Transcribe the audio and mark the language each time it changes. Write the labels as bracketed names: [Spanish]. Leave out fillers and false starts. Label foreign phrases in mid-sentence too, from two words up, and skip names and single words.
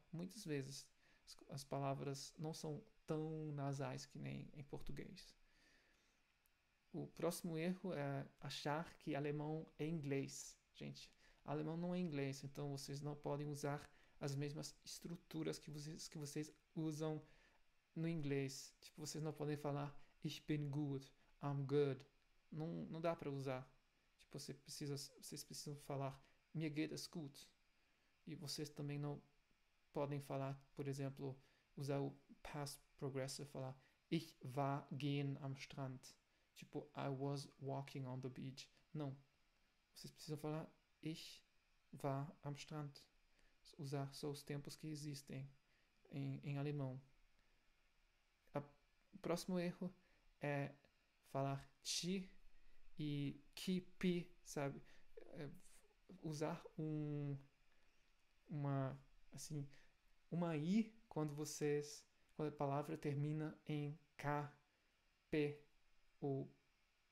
[Portuguese] Muitas vezes as palavras não são tão nasais que nem em português. O próximo erro é achar que alemão é inglês. Gente, alemão não é inglês, então vocês não podem usar as mesmas estruturas que vocês usam no inglês. Tipo, vocês não podem falar [German] ich bin gut, [English] I'm good. [Portuguese] Não dá para usar. Tipo, vocês precisam falar [German] mir geht es gut. [Portuguese] E vocês também não podem falar, por exemplo, usar o [English] past progressive, [Portuguese] falar [German] ich war gehen am Strand. [Portuguese] Tipo, [English] I was walking on the beach. [Portuguese] Não. Vocês precisam falar [German] ich war am Strand. [Portuguese] Usar só os tempos que existem em alemão. O próximo erro é falar ti e que pi, sabe? É usar uma assim, uma i quando a palavra termina em k, p ou t.